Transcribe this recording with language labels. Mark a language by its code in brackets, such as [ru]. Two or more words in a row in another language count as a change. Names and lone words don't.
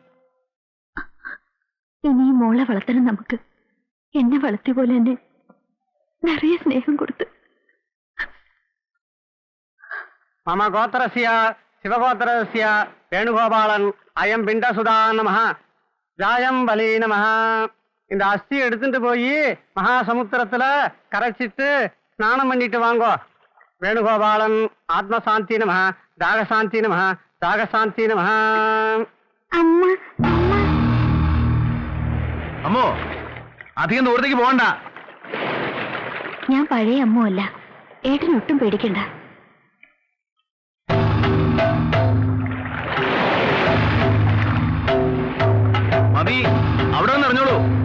[ml] ഇനി ഈ മോളെ വളർത്തണം നമുക്ക്. എന്നെ വളർത്തിയ പോലെ തന്നെ നിറയെ സ്നേഹം കൊടുത്ത്. [sa] മമ ഗോത്രസ്യ ശിവഗോത്രസ്യ വേണുഗോപാലൻ അയം പിണ്ടസുധാ നമഃ ஜாயம் பலி நமஹ. [ta] இந்த அஸ்தி எடுத்துட்டு போய் மகாசமுத்திரத்துல கரைச்சிட்டு ஸ்நானம் பண்ணிட்டு வாங்கோ. [sa] வேணுகோபாலன் ஆத்மசாந்தி நமஹ, தாகசாந்தி நமஹ, தாகசாந்தி நமஹ. [ml] അമ്മോ, അധികം ദൂരത്തേക്ക് പോകണ്ട. ഞാൻ പഴയ അമ്മ അല്ല, ഏട്ടനൊട്ടും പേടിക്കണ്ട. മതി, അവിടെ വന്ന് അറിഞ്ഞോളൂ.